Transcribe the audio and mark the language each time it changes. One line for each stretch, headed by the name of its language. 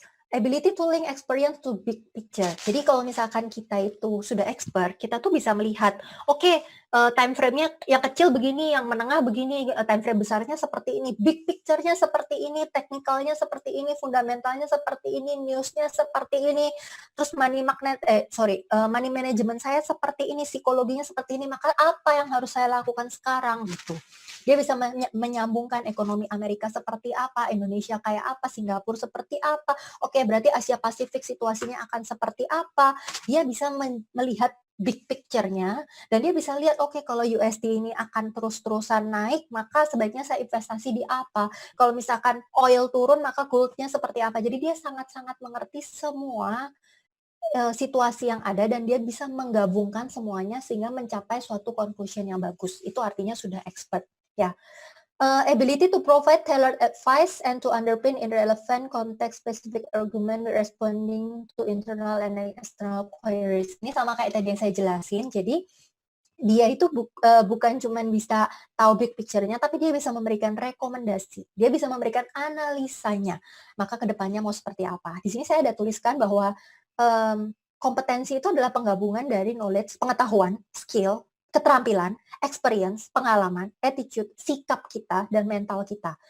English: Ability to link experience to big picture.
Indonesian: Jadi kalau misalkan kita itu sudah expert, kita tuh bisa melihat, oke, time frame-nya yang kecil begini, yang menengah begini, time frame besarnya seperti ini, big picture-nya seperti ini, technical-nya seperti ini, fundamentalnya seperti ini, news-nya seperti ini, terus money management saya seperti ini, psikologinya seperti ini, maka apa yang harus saya lakukan sekarang gitu. Dia bisa menyambungkan ekonomi Amerika seperti apa, Indonesia kayak apa, Singapura seperti apa. Oke, berarti Asia Pasifik situasinya akan seperti apa. Dia bisa melihat big picture-nya, dan dia bisa lihat, oke, kalau USD ini akan terus-terusan naik, maka sebaiknya saya investasi di apa. Kalau misalkan oil turun, maka gold-nya seperti apa. Jadi dia sangat-sangat mengerti semua situasi yang ada dan dia bisa menggabungkan semuanya sehingga mencapai suatu conclusion yang bagus. Itu artinya sudah expert, ya.
English: Ability to provide tailored advice and to underpin in relevant context-specific argument responding to internal and external queries.
Indonesian: Ini sama kayak tadi yang saya jelasin. Jadi dia itu bukan cuma bisa tahu big picture-nya, tapi dia bisa memberikan rekomendasi. Dia bisa memberikan analisanya. Maka kedepannya mau seperti apa. Di sini saya ada tuliskan bahwa kompetensi itu adalah penggabungan dari knowledge, pengetahuan, skill, keterampilan, experience, pengalaman, attitude, sikap kita, dan mental kita.